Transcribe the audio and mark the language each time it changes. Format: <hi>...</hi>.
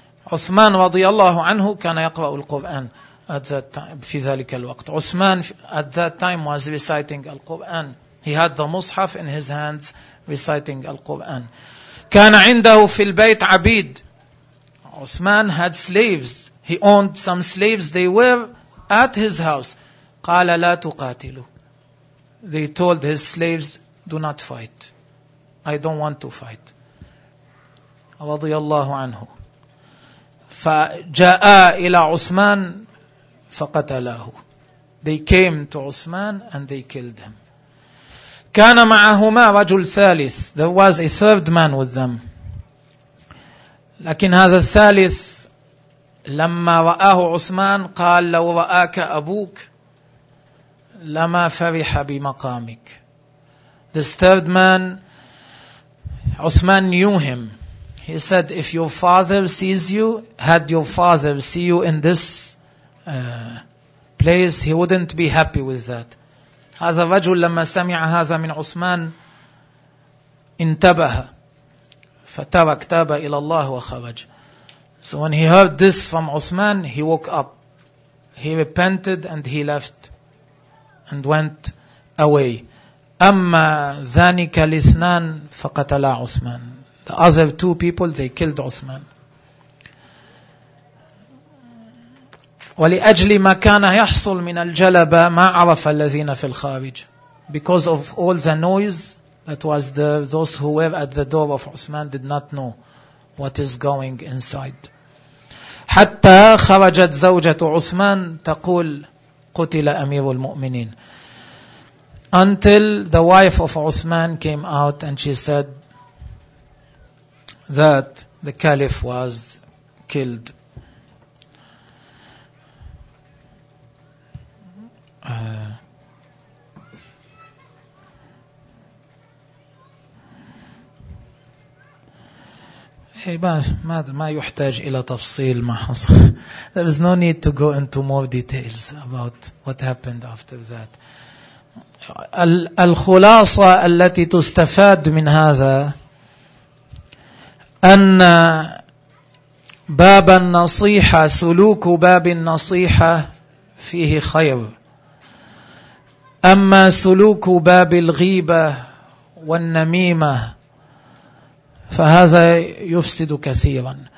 <ar>Uthman رضي الله عنه كان يقرأ القرآن</ar> <en>at that time,</en> <ar>في ذلك الوقت.</ar> <en>Uthman at that time was reciting القرآن. He had the Mus'haf in his hands reciting القرآن.</en> <ar>كان عنده في البيت عبيد.</ar> <en>Uthman had slaves. He owned some slaves. They were at his house.</en> <ar>قال لا تقاتلوا.</ar> <en>They told his slaves, do not fight. I don't want to fight.</en> <ar>رضي الله عنه. فجاء إلى عثمان فقتلاه.</ar> <en>They came to Uthman and they killed him.</en> <ar>كان معهما رجل ثالث.</ar> <en>There was a third man with them.</en> <ar>لكن هذا الثالث لما رآه عثمان قال لو رآك أبوك لما فرح بمقامك.</ar> <en>This third man, Uthman knew him. He said, if your father sees you, had your father see you in this place, he wouldn't be happy with that.</en> <ar>هذا الرجل لما سمع هذا من عثمان انتبه فترك تاب إلى الله وخرج.</ar> <en>So when he heard this from Uthman, he woke up. He repented and he left and went away.</en> <ar>أما ذانك الاثنان فقتلا عثمان.</ar> <en>The other two people, they killed Uthman.</en> <ar>ولأجل ما كان يحصل من الجلبة ما عرف الذين في الخارج.</ar> <en>Because of all the noise that was there, those who were at the door of Uthman did not know what is going inside.</en> <ar>حتى خرجت زوجة عثمان تقول قتل أمير المؤمنين.</ar> <en>Until the wife of Uthman came out and she said that the caliph was killed.</en> <ar>ما يحتاج إلى تفصيل ما حصل.</ar> <en>There is no need to go into more details about what happened after that.</en> <ar>الخلاصة التي تستفاد من هذا أن باب النصيحة سلوك باب النصيحة فيه خير, أما سلوك باب الغيبة والنميمة فهذا يفسد كثيرا.</ar>